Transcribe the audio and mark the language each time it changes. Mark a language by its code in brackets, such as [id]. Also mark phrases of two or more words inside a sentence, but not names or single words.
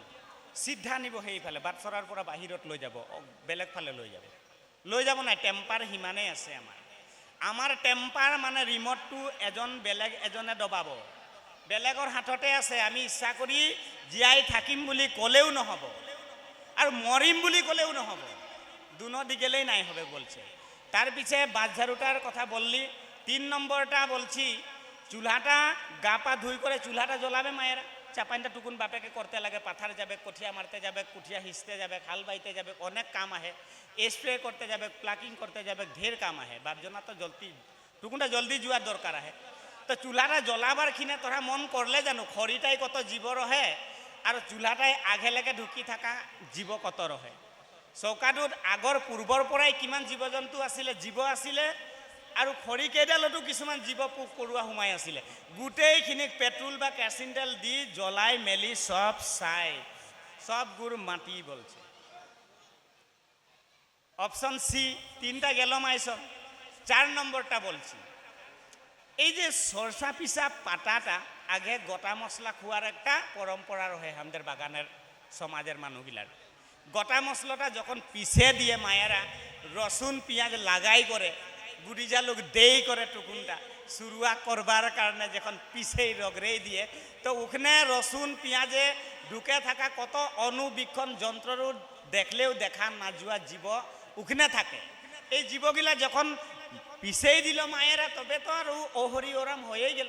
[as] চিধা নিব সেইফালে, বাটচৰাৰ পৰা বাহিৰত লৈ যাব, বেলেগ ফালে লৈ যাব নাই। টেম্পাৰ সিমানেই আছে আমাৰ টেম্পাৰ মানে ৰিমটটো এজন বেলেগ এজনে দবাব, বেলেগৰ হাততে আছে। আমি ইচ্ছা কৰি জীয়াই থাকিম বুলি ক'লেও নহ'ব, আর মরিম বুলি কলেও নহব, [bn] দুনো দিকেলেই নাই হবে বলছে। তার পিছে বাস ঝাড়ুটার কথা বললি। 3 নম্বরটা বলছি, চুলাটা গা পা ধুই করে চুলাটা জ্বলাবে মায়েরা। চাপাইনটা টুকুন বাপেকে করতে লাগে, পাথার যাবে, কঠিয়া মারতে যাবে, কুঠিয়া হিসতে যাবে, খাল বাইতে যাবে, অনেক কাম আহে, স্প্রে করতে যাবে, প্লাকিং করতে যাবে, ঢের কাম আহে। বাপজনা তো জলদি টুকুনটা জলদি যাওয়ার দরকার আহে। তো চুলাটা জ্বলাবার খিনে তোরা মন করলে জানো খড়িটাই কত জীব রহে, আর চুলাটাই আগেলেকে ঢুকি থাকা জীব কত রহে। [as] চৌকাটোত আগৰ পূৰ্বৰ পৰাই কিমান জীৱ জন্তু আছিলে, জীৱ আছিলে, আৰু খৰি কেইডালতো কিছুমান জীৱ পোক পৰুৱা সোমাই আছিলে। গোটেইখিনিক পেট্ৰল বা কেৰাচিন তেল দি জ্বলাই মেলি সব চাই সব গুড় মাটি বলছে। [bn] অপশন সি 3টা গেল মাইসব। 4 নম্বরটা বলছি, এই যে সরষা পিসা পাতাটা আগে গোটা মশলা খোয়ার একটা পরম্পরা রহে আমাদের বাগানের সমাজের মানুষগুলার। গোটা মশলাটা যখন পিছে দিয়ে মায়েরা রসুন পেঁয়াজ লাগাই করে, গুড়ি জালুক দেই করে টুকুনটা শুরুয়া করবার কারণে যখন পিছেই রগড়েই দিয়ে, তো ওখানে রসুন পেঁয়াজে ঢুকে থাকা কত অনুবীক্ষণ যন্ত্রর দেখলেও দেখা না যাওয়া জীব ওখানে থাকে। এই জীবগুলা যখন পিছেই দিল মায়েরা, তবে তো আর ওহরি ওরাম হয়েই গেল।